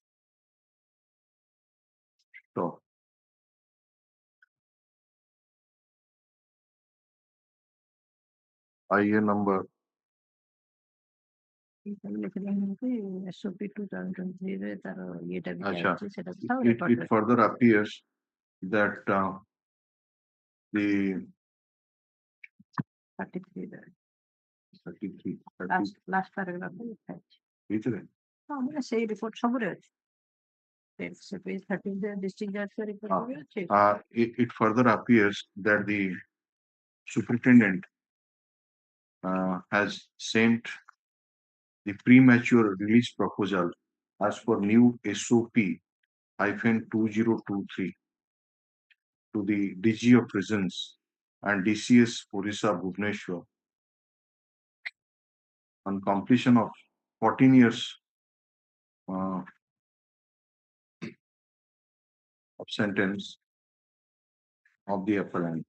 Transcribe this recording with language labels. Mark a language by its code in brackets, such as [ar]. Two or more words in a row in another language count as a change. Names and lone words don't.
[en] So, IA number [or] SOP 2023 ରେ ତାର ଇଏଟା ବି Acha. ଚାଲିଛି ସେଟା [en] It further appears that the [or] 33 ରେ 33 [en] last paragraph [or] ରେ ଲେଖା ଅଛି. ଭିତରେ ହଁ ମାନେ ସେଇ ରିପୋର୍ଟ ସବୁରେ ଅଛି. ସେ page 13 ରେ [en] district judge [or] ର report ବି ଅଛି. [en] it further appears that the superintendent has sent the premature release proposal as per new SOP-2023 to the DG of Prisons and DCS Orissa Bhubaneswar on completion of 14 years of sentence of the appellant.